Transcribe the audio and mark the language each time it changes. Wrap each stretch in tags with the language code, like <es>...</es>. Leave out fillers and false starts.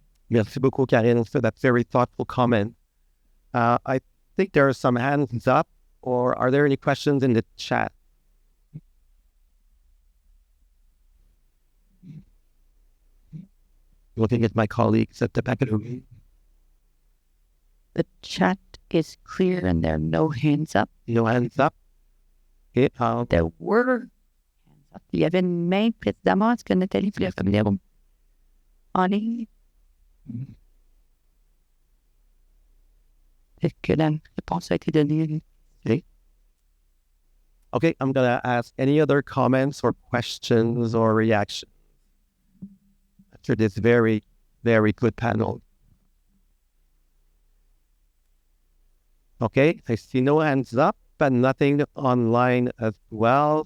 <fr>Merci beaucoup,</fr> <en>Karine, for that very thoughtful comment. I think there are some hands up, or are there any questions in the chat? Looking at my colleagues at the back of the room. The chat is clear and there are no hands up. No hands up. Okay. There were hands up.</en> <fr>Il y avait une main précédemment. Est-ce que Nathalie voulait revenir en ligne? Est-ce que la réponse a été donnée?</fr> <en>Okay, I'm going to ask any other comments or questions or reactions after this very, very good panel. Okay, I see no hands up and nothing online as well.</en>